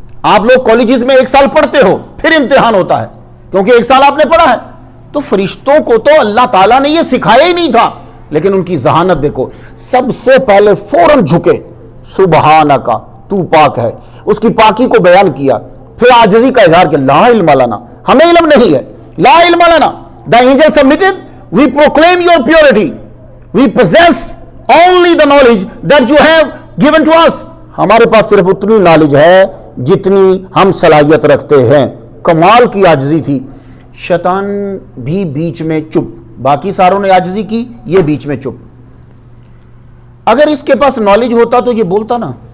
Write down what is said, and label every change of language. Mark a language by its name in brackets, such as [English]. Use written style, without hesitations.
[Urdu] آپ لوگ کالجز میں 1 سال پڑھتے ہو، پھر امتحان ہوتا ہے کیونکہ 1 سال آپ نے پڑھا ہے. تو فرشتوں کو تو اللہ تعالیٰ نے یہ سکھایا ہی نہیں تھا، لیکن ان کی ذہانت دیکھو، سب سے پہلے فوراً جھکے، سبحانک، تو پاک ہے. اس کی پاکی کو بیان کیا، پھر عاجزی کا اظہار کہ [Arabic] لا علم لنا، [Urdu] ہمیں علم نہیں ہے. [Arabic] لا علم لنا. [English] The angel submitted, we proclaim your purity. We possess only the knowledge that you have given to us. [Urdu] ہمارے پاس صرف اتنی نالج ہے جتنی ہم صلاحیت رکھتے ہیں. کمال کی عاجزی تھی. شیطان بھی بیچ میں چپ. باقی ساروں نے عاجزی کی، یہ بیچ میں چپ. اگر اس کے پاس نالج ہوتا تو یہ بولتا نا.